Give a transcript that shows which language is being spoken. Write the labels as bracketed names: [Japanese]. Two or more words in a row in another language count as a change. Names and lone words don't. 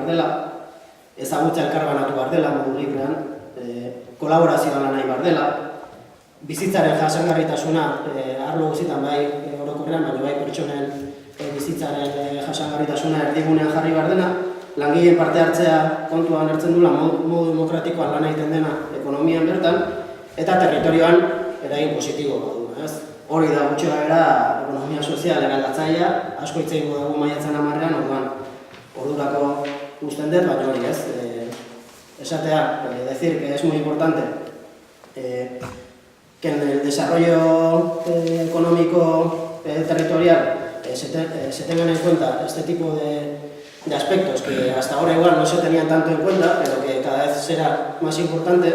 [Basque] dela, ezagutza elkarbanatu behar dela modu librean, kolaborazioan lan nahi behar dela, bizitzaren jasangarritasuna arlo guztietan bai orokorrean, baina bai pertsonen bizitzaren jasangarritasuna erdigunean jarri behar dena, langileen parte hartzea kontuan hartzen dula modu demokratikoan lan egiten dena ekonomian bertan, eta territorioan eragin positibo baduna. Hori da gutxi gara ekonomia sozial eraldatzailea, asko hitz egingo dugu maiatzaren 10ean, ordurako usten dut, baina hori esatea, [Spanish] decir que es muy importante que en el desarrollo económico territorial se tengan en cuenta este tipo de aspectos que hasta ahora igual no se tenían tanto en cuenta, pero que cada vez será más importante.